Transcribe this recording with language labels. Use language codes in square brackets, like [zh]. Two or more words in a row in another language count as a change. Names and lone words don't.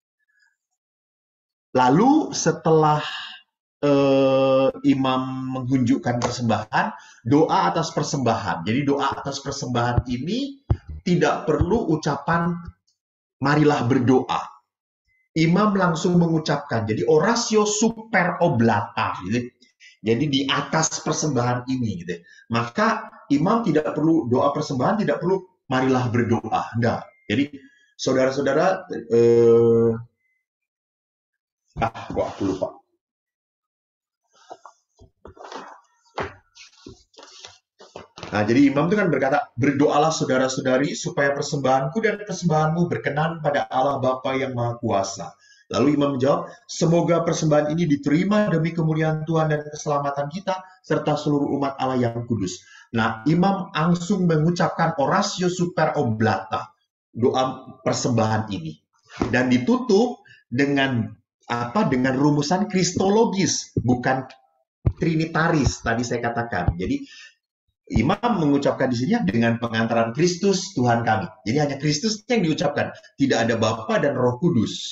[id] Lalu setelah imam menghunjukkan persembahan, doa atas persembahan. Jadi doa atas persembahan ini tidak perlu ucapan marilah berdoa. Imam langsung mengucapkan. Jadi [la] oratio super oblata. [id] Gitu. Jadi di atas persembahan ini. Gitu. Maka imam tidak perlu doa persembahan, tidak perlu marilah berdoa. Enggak. Jadi saudara-saudara, kok aku lupa. Nah, jadi imam itu kan berkata, berdoalah saudara-saudari supaya persembahanku dan persembahanmu berkenan pada Allah Bapa yang Maha Kuasa. Lalu imam menjawab, semoga persembahan ini diterima demi kemuliaan Tuhan dan keselamatan kita, serta seluruh umat Allah yang kudus. Nah, imam langsung mengucapkan [la] oratio super oblata, [id] doa persembahan ini. Dan ditutup dengan dengan rumusan kristologis, bukan trinitaris, tadi saya katakan. Jadi, imam mengucapkan di sini dengan pengantaran Kristus Tuhan kami. Jadi hanya Kristus yang diucapkan, tidak ada Bapa dan Roh Kudus.